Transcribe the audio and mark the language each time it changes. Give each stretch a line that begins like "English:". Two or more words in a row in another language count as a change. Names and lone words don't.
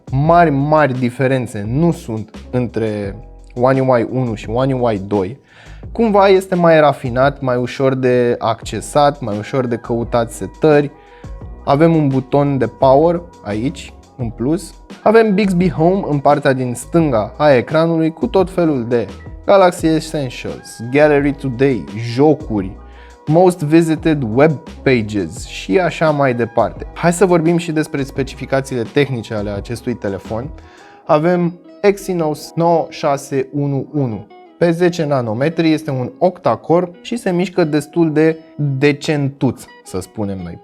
Romanian: Mari diferențe nu sunt între One UI 1 și One UI 2. Cumva este mai rafinat, mai ușor de accesat, mai ușor de căutat setări. Avem un buton de power aici, în plus. Avem Bixby Home în partea din stânga a ecranului cu tot felul de Galaxy Essentials, Gallery Today, jocuri, Most Visited Web Pages și așa mai departe. Hai să vorbim și despre specificațiile tehnice ale acestui telefon. Avem Exynos 9611 pe 10 nanometri, este un octa-core și se mișcă destul de decentuț, să spunem noi.